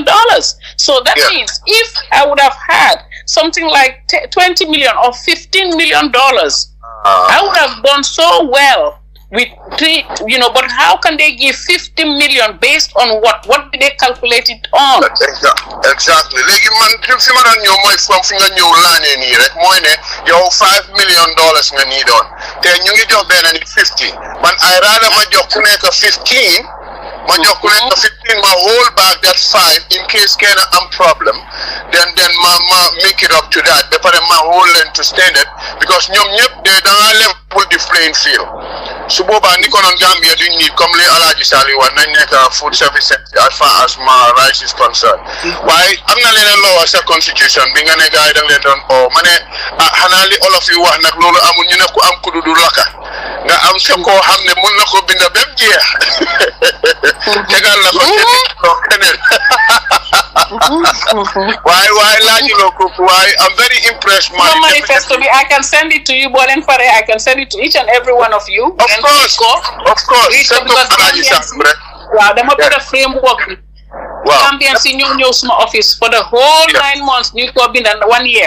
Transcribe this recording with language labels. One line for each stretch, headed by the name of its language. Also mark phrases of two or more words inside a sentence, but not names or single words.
English: So that means if I would have had something like 20 million or $15 million, I would have done so well with but how can they give 50 million based on what did they calculate it on? Exactly.
Wolof: Legi man fi ma doon ñëw mooy fi nga ñëw laane nii rek mooy ne yow $5 million nga nii doon te ñu ngi jox benn nit 50 man ay rather ma jox ku nekk 15 ma jox ku nekk 15 ma
English: hold back that 5 in case
Wolof: kenn am problem then ma
English: make it up to that
Wolof: ba pare ma hold leen to standard because ñoom ñëpp de da nga
English: level the playing field.
Wolof: Su boobaa ni ko noon Gambia duñ need comme li Alhaji Sali wax nañ nekk
English: food service as far as my rice is concerned.
Wolof: Waaye am na leneen loo wax sa constitution bi nga ne gars yi da nga leen doon ma ne xanaa li olof yi wax nag loolu amul ñu ne ku am kudu du laka nga am sa koo xam ne mun na ko binda bépp jeex tegal la ko keneen waaye laajuloo ko waaye
English: I'm very impressed. Manifesto I can send it to you Bolen Fare. I can send it to each and every one of you. Of course. Wow, dama put a framework. Gambian senior news my office for the whole 9 months. New ko been 1 year.